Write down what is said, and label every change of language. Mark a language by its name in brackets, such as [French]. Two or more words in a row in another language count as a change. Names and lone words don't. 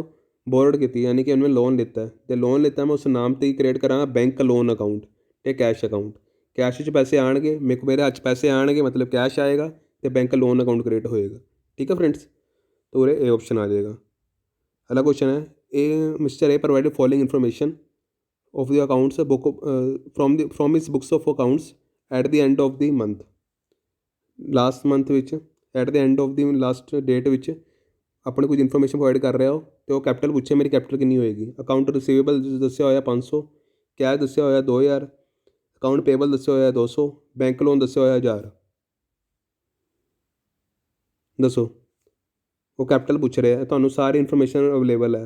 [Punjabi] ਉਹ ਬੋਰਡ ਕੀਤੀ, ਯਾਨੀ ਕਿ ਉਹਨੇ ਲੋਨ ਲਿੱਤਾ ਅਤੇ ਲੋਨ ਲਿੱਤਾ ਮੈਂ ਉਸ ਨਾਮ 'ਤੇ ਹੀ ਕ੍ਰੀਏਟ ਕਰਾਂਗਾ [English] bank loan account [Punjabi] ਅਤੇ [English] cash account. [Punjabi] ਕੈਸ਼ 'ਚ ਪੈਸੇ ਆਉਣਗੇ, ਮੇਰੇ ਹੱਥ 'ਚ ਪੈਸੇ ਆਉਣਗੇ ਮਤਲਬ ਕੈਸ਼ ਆਏਗਾ ਅਤੇ [English] bank loan account create [Punjabi] ਹੋਏਗਾ। ਠੀਕ ਹੈ ਫਰੈਂਡਸ, ਤਾਂ ਉਰੇ ਇਹ ਆਪਸ਼ਨ ਆ ਜਾਏਗਾ। ਅਗਲਾ ਕੁਐਸਚਨ ਹੈ, ਇਹ [English] Mister A provided following information of the accounts book from his books of accounts at the end of the month। last month [Punjabi] ਵਿੱਚ [English] at the end of the last date [Punjabi] ਵਿੱਚ ਆਪਣੇ ਕੁਝ ਇਨਫੋਰਮੇਸ਼ਨ ਪ੍ਰੋਵਾਈਡ ਕਰ ਰਿਹਾ ਹੋ ਅਤੇ ਉਹ ਕੈਪੀਟਲ ਪੁੱਛੇ ਮੇਰੀ ਕੈਪੀਟਲ ਕਿੰਨੀ ਹੋਏਗੀ? [English] account receivable [Punjabi] ਦੱਸਿਆ ਹੋਇਆ 500, ਕੈਸ਼ ਦੱਸਿਆ ਹੋਇਆ 2000, [English] account payable [Punjabi] ਦੱਸਿਆ ਹੋਇਆ 200, [English] bank loan [Punjabi] ਦੱਸਿਆ ਹੋਇਆ 1000। ਦੱਸੋ, ਉਹ ਕੈਪੀਟਲ ਪੁੱਛ ਰਿਹਾ, ਤੁਹਾਨੂੰ ਸਾਰੀ [English] information available [Punjabi] ਹੈ।